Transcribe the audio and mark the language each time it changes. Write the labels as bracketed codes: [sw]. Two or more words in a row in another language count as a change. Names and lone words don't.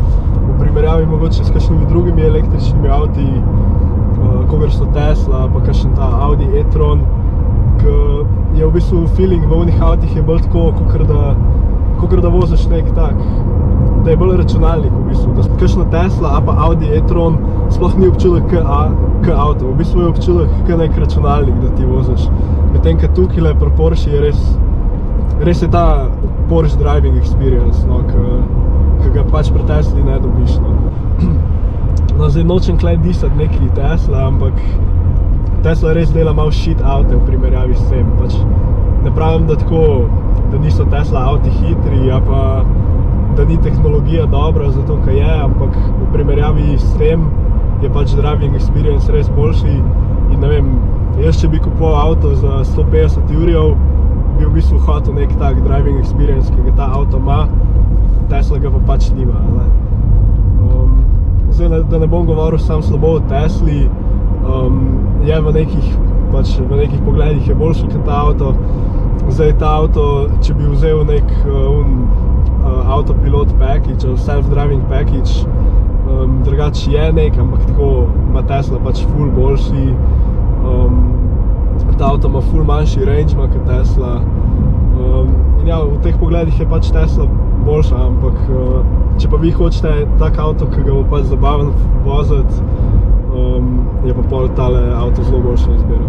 [sl] V primerjavi mogoče s kakšnimi drugimi električnimi avti, kakor so Tesla, pa kakšen ta Audi e-tron, ki je v bistvu feeling v onih avtih je bolj tako, kakor da voziš nek tak, da je bolj računalnik v bistvu, da kakšna Tesla, a pa Audi e-tron sploh ni občutek k avto, v bistvu je občutek k nek računalnik, da ti voziš. Medtem, ko tukaj pri Porsche je res je ta Porsche [en] driving experience, [sl] ki ki ga pač pri Tesli ne dobiš. No, zdaj nočem klej disati neki Tesla, ampak Tesla res dela malo shit avte v primerjavi s tem. Pač ne pravim, da niso Tesla avti hitri, a pa da ni tehnologija dobra, zato kaj je, ampak v primerjavi s tem je pač [en] driving experience [sl] res boljši. In ne vem, jaz če bi kupoval avto za 150 jurjev, bi v bistvu hotel nek tak [en] driving experience, [sl] ki ga ta avto ima, Tesla ga pa pač nima. Zdaj, da ne bom govoril sam slabo o Tesli, je v nekih pogledih je boljši kot ta avto. Zdaj ta avto, če bi vzel nek [en] autopilot package, self-driving package, [sl] drugač je nek, ampak tako ima Tesla pač ful boljši. Ta avto ima ful manjši range kot Tesla. In ja, v teh pogledih je pač Tesla boljša, ampak če pa vi hočete tak avto, ki ga bo pač zabaven voziti, je pa pol tale avto zelo boljša izbira.